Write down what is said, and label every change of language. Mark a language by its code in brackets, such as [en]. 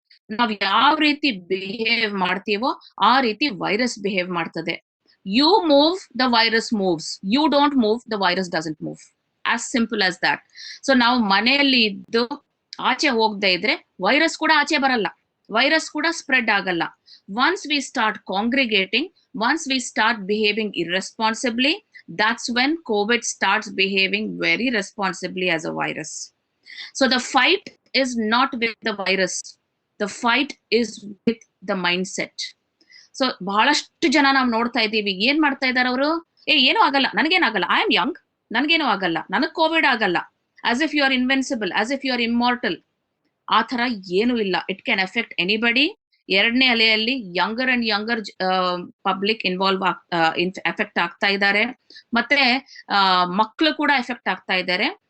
[kn] ನಾವ್ ಯಾವ ರೀತಿ ಬಿಹೇವ್ ಮಾಡ್ತೀವೋ ಆ ರೀತಿ ವೈರಸ್ ಬಿಹೇವ್ ಮಾಡ್ತದೆ. [en] You move, the virus moves. You don't move, the virus doesn't move. As simple as that. [kn] So ನಾವು ಮನೆಯಲ್ಲಿ ಇದ್ದು ಆಚೆ ಹೋಗದೆ ಇದ್ರೆ ವೈರಸ್ ಕೂಡ ಆಚೆ ಬರಲ್ಲ, ವೈರಸ್ ಕೂಡ ಸ್ಪ್ರೆಡ್ ಆಗಲ್ಲ. [en] Once we start congregating, once we start behaving irresponsibly, that's when COVID starts behaving very responsibly as a virus. So the fight is not with the virus, the fight is with the mindset. [kn] So ಬಹಳಷ್ಟು ಜನ ನಾವು ನೋಡ್ತಾ ಇದ್ದೀವಿ, ಏನ್ ಮಾಡ್ತಾ ಇದಾರೆ ಅವರು, ಏನೂ ಆಗಲ್ಲ, ನನಗೇನಾಗಲ್ಲ, [en] I am young, [kn] ನನಗೇನು ಆಗಲ್ಲ, ನನಗ್ ಕೋವಿಡ್ ಆಗಲ್ಲ, [en] As if you are invincible, as if you are immortal. [kn] ಆ ತರ ಏನು ಇಲ್ಲ. [en] It can effect anybody. [kn] ಎರಡನೇ ಅಲೆಯಲ್ಲಿ younger and younger public involve effect ಆಗ್ತಾ ಇದ್ದಾರೆ, ಮತ್ತೆ ಮಕ್ಕಳು ಕೂಡ ಎಫೆಕ್ಟ್ ಆಗ್ತಾ ಇದ್ದಾರೆ.